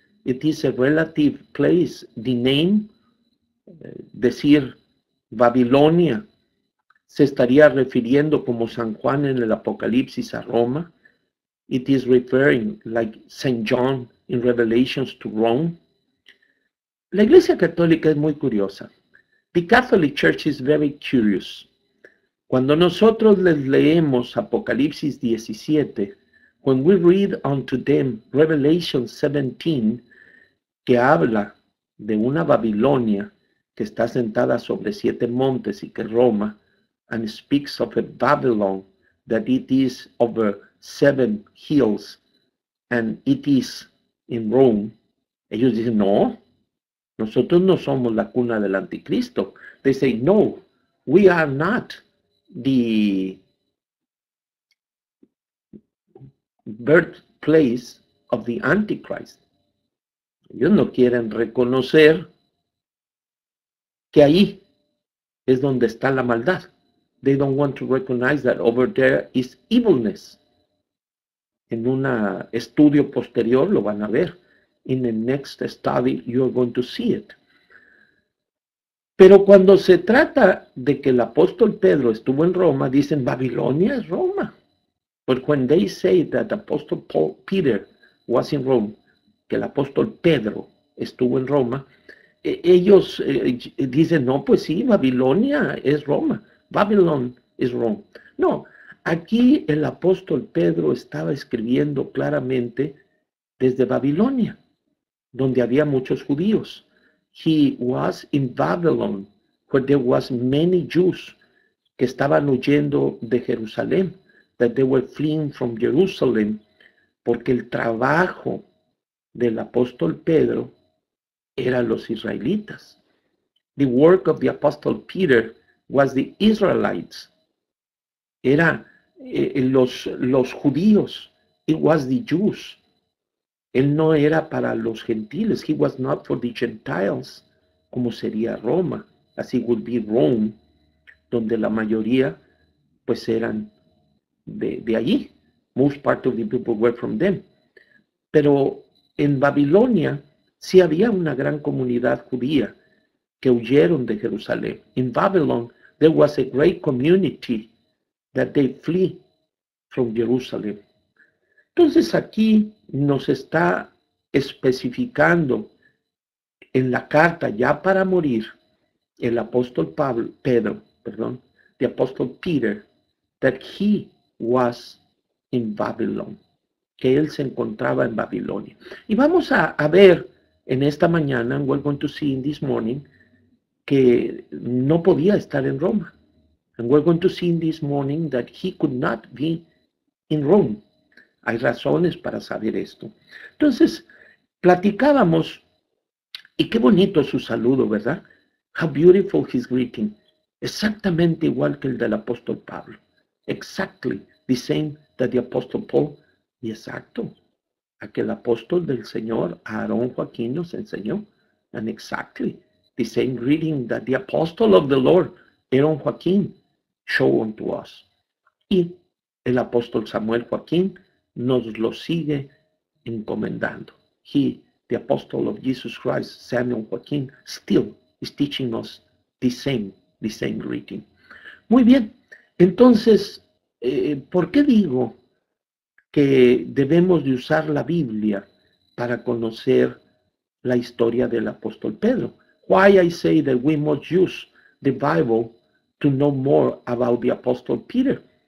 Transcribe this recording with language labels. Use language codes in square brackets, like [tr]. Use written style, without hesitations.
[en] It is a relative place. The name, [es] decir Babilonia, se estaría refiriendo como San Juan en el Apocalipsis a Roma. [en] It is referring like Saint John in Revelations to Rome. [es] La Iglesia Católica es muy curiosa. [en] The Catholic Church is very curious. [es] Cuando nosotros les leemos Apocalipsis 17, [en] when we read unto them Revelation 17, [es] que habla de una Babilonia que está sentada sobre 7 montes y que Roma, [en] and speaks of a Babylon that it is over 7 hills and it is in Rome. [es] Ellos dicen, no, nosotros no somos la cuna del anticristo. [en] They say, no, we are not the birthplace of the Antichrist. [es] Ellos no quieren reconocer que ahí es donde está la maldad. [en] They don't want to recognize that over there is evilness. [es] En un estudio posterior lo van a ver. [en] In the next study, you're going to see it. [es] Pero cuando se trata de que el apóstol Pedro estuvo en Roma, dicen Babilonia es Roma. [en] But when they say that Apostle Peter was in Rome, [es] que el apóstol Pedro estuvo en Roma, ellos dicen, no, pues sí, Babilonia es Roma. [en] Babylon is Rome. [es] No, aquí el apóstol Pedro estaba escribiendo claramente desde Babilonia, donde había muchos judíos. [en] He was in Babylon, where there was many Jews [es] que estaban huyendo de Jerusalén, [en] that they were fleeing from Jerusalem, [es] porque el trabajo del apóstol Pedro eran los israelitas. [en] The work of the apostle Peter was the Israelites. [es] Era los judíos. [en] It was the Jews. [es] Él no era para los gentiles. [en] He was not for the Gentiles, [es] como sería Roma. Así [en] would be Rome, [es] donde la mayoría pues eran de allí. [en] Most part of the people were from them. [es] Pero en Babilonia sí había una gran comunidad judía que huyeron de Jerusalén. [en] In Babylon there was a great community that they flee from Jerusalem. [es] Entonces aquí nos está especificando en la carta ya para morir el apóstol Pedro, [en] the apostle Peter, that he was in Babylon, [es] que él se encontraba en Babilonia. Y vamos a ver en esta mañana, [en] and we're going to see in this morning, [es] que no podía estar en Roma. [en] And we're going to see in this morning that he could not be in Rome. [es] Hay razones para saber esto. Entonces, platicábamos, y qué bonito su saludo, ¿verdad? [en] How beautiful his greeting. [es] Exactamente igual que el del apóstol Pablo. [en] Exactly the same that the apostle Paul. [es] Y exacto, aquel apóstol del Señor, Aarón Joaquín, nos enseñó. [en] And exactly the same greeting that the apostle of the Lord, Aaron Joaquín, showed unto us. [es] Y el apóstol Samuel Joaquín nos lo sigue encomendando. [en] He, the apostle of Jesus Christ, Samuel Joaquín, still is teaching us the same greeting. [es] Muy bien, entonces, ¿por qué digo que debemos de usar la Biblia para conocer la historia del apóstol Pedro? [en] Why I say that we must use the Bible to know more about the apostle Peter?